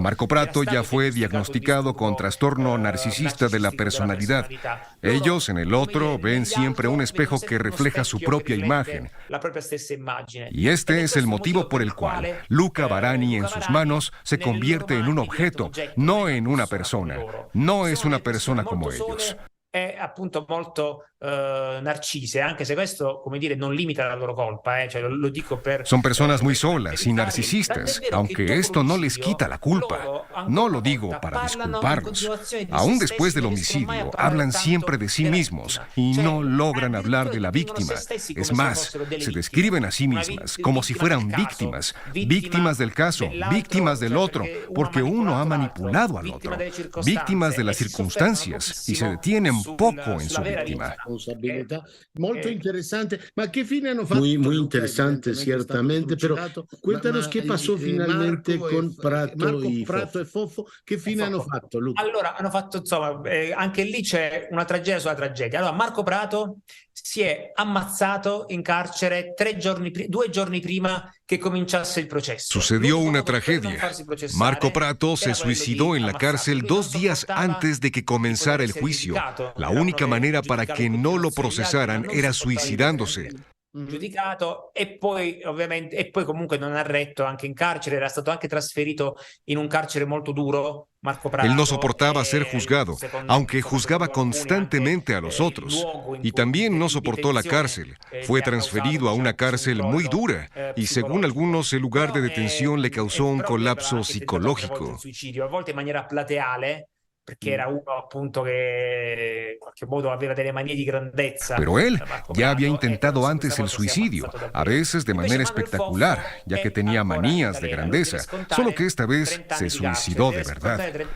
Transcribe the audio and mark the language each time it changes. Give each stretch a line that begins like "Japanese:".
Spanish: Marco Prato ya fue diagnosticado con trastorno narcisista de la personalidad. Ellos, en el otro, ven siempre un espejo que refleja su propia imagen. Y este es el motivo por el cual Luca Barani en sus manos se convierte en un objeto, no en una persona. No es una persona como ellos.
Italian: È appunto molto narcise, anche se questo, come dire, non limita la loro colpa, cioè lo dico per...
Spanish: Son personas muy solas y narcisistas, aunque esto no les quita la culpa. No lo digo para disculparlos. Aún después del homicidio, hablan siempre de sí mismos y no logran hablar de la víctima. Es más, se describen a sí mismas como si fueran víctimas, víctimas del caso, víctimas del otro, porque uno ha manipulado al otro, víctimas de las circunstancias, y se detienen poco en su víctima.
Italian: Molto interesante. Ma che fine hanno fatto?
Spanish: Muy interesante, ciertamente, pero cuéntanos qué pasó finalmente con Prato y Fofo.
Italian: Che fine hanno fatto, Luca? Allora, hanno fatto, insomma, anche lì c'è una tragedia sulla tragedia. Allora, Marco Prato si è ammazzato in carcere 2 giorni prima
Spanish: que cominciase el proceso. Sucedió una tragedia. Marco Prato se suicidó en la cárcel 2 días antes de que comenzara el juicio. La única manera para que no lo procesaran era suicidándose.
Italian: Giudicato e poi comunque non ha retto anche in carcere, era stato anche trasferito in un carcere molto duro.
Spanish: Marco Prato, él no soportaba ser juzgado, aunque juzgaba constantemente a los otros. Y también no soportó la cárcel. Fue transferido a una cárcel muy dura y, según algunos, el lugar de detención le causó un colapso psicológico.
Italian: A volte in maniera plateale, perché era uno appunto che in qualche modo aveva delle manie di grandezza.
Spanish: Pero él ya había intentado antes el suicidio, a veces de manera espectacular, ya que tenía manías de grandeza, solo que esta vez se suicidó de verdad.